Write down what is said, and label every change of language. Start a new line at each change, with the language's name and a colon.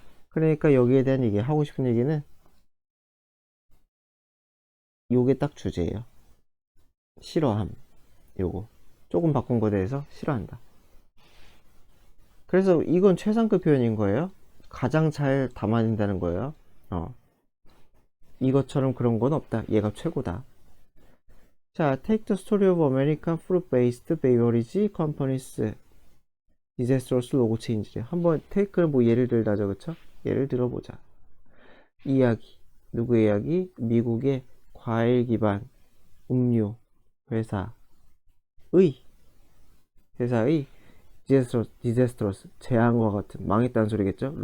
Korean: 그러니까 여기에 대한 얘기, 하고 싶은 얘기는 요게 딱 주제예요. 싫어함. 요거. 조금 바꾼 거에 대해서 싫어한다. 그래서 이건 최상급 표현인 거예요. 가장 잘 담아낸다는 거예요. 이것처럼 그런 건 없다. 얘가 최고다.
English: 자, take the story of American fruit-based beverage companies disastrous logo change.
Korean: 한번 take를 뭐 예를 들다죠, 그쵸? 예를 들어보자. 이야기. 누구의 이야기? 미국의 과일 기반 음료 회사의 디제스트러스, 재앙과 같은, 망했다는 소리겠죠?